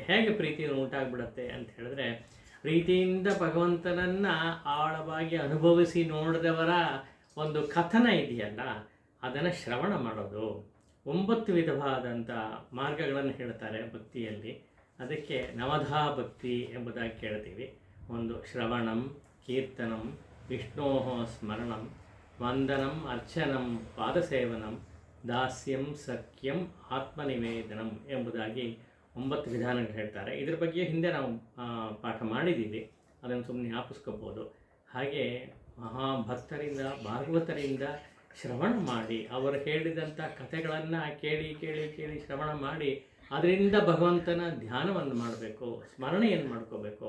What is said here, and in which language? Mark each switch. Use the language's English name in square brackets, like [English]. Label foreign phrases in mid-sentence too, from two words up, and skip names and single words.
[Kannada] ಹೇಗೆ ಪ್ರೀತಿ ಉಂಟಾಗ್ಬಿಡತ್ತೆ ಅಂತ ಹೇಳಿದ್ರೆ, ಪ್ರೀತಿಯಿಂದ ಭಗವಂತನನ್ನು ಆಳವಾಗಿ ಅನುಭವಿಸಿ ನೋಡಿದವರ ಒಂದು ಕಥನ ಇದೆಯಲ್ಲ, ಅದನ್ನು ಶ್ರವಣ ಮಾಡೋದು. 9 ವಿಧವಾದಂಥ ಮಾರ್ಗಗಳನ್ನು ಹೇಳ್ತಾರೆ ಭಕ್ತಿಯಲ್ಲಿ. ಅದಕ್ಕೆ [Sanskrit] ನವಧಾ ಭಕ್ತಿ [Kannada] ಎಂಬುದಾಗಿ ಕೇಳ್ತೀವಿ. [Sanskrit] ಒಂದು ಶ್ರವಣಂ, ಕೀರ್ತನಂ, ವಿಷ್ಣೋ ಸ್ಮರಣಂ, ವಂದನಂ, ಅರ್ಚನಂ, ಪಾದಸೇವನಂ, ದಾಸ್ಯಂ, ಸಖ್ಯಂ, [Kannada] ಆತ್ಮನಿವೇದನಂ ಎಂಬುದಾಗಿ 9 ವಿಧಾನಗಳು ಹೇಳ್ತಾರೆ. ಇದ್ರ ಬಗ್ಗೆ ಹಿಂದೆ ನಾವು ಪಾಠ ಮಾಡಿದ್ದೀವಿ, ಅದನ್ನು ಸುಮ್ಮನೆ ಜ್ಞಾಪಿಸ್ಕೋಬೋದು. ಹಾಗೆ ಮಹಾಭಕ್ತರಿಂದ, ಭಾಗವತರಿಂದ ಶ್ರವಣ ಮಾಡಿ, ಅವರು ಹೇಳಿದಂಥ ಕಥೆಗಳನ್ನು ಕೇಳಿ ಕೇಳಿ ಕೇಳಿ ಶ್ರವಣ ಮಾಡಿ ಅದರಿಂದ ಭಗವಂತನ ಧ್ಯಾನವನ್ನು ಮಾಡಬೇಕು, ಸ್ಮರಣೆಯನ್ನು ಮಾಡ್ಕೋಬೇಕು.